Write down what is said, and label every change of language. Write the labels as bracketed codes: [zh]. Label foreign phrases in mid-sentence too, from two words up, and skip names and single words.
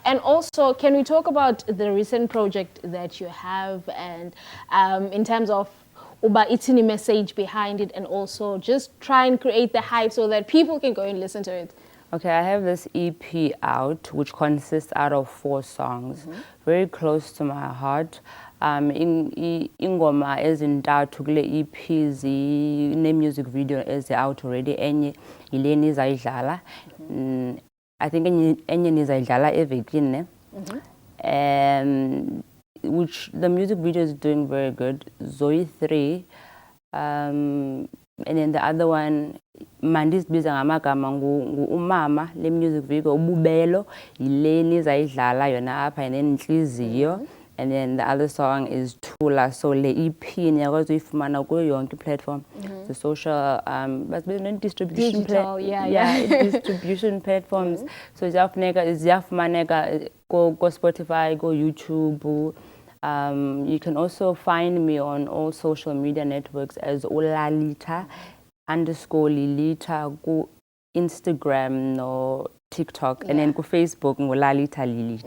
[en] And also, can we talk about the recent project that you have and in terms of itini message behind it and also just try and create the hype so that people can go and listen to it? Okay, I have this EP out, which consists out of 4 songs, very close to my heart. [xh] Ingoma ezintathu kule EP [en] music video out already. [xh] Enye ile nizayidlala. [en] I think [xh] enye nizayidlala evekini. [en] Which the music video is doing very good. Zoe 3. And then the other one, [xh] Mandis biza ngamagama umama le [en] music video [xh] ububelo ile nizayidlala yona apha nenhliziyo. [en] And then the other song is Tula. [xh] So le EP niyakwazi uyifumana kuyo yonke platform. [en] The social distribution distribution platforms. [xh] So ziyafumaneka go Spotify, go YouTube. [en] You can also find me on all social media networks as Olalita_Lilita, go Instagram or TikTok, and then go Facebook Olalita Lilita.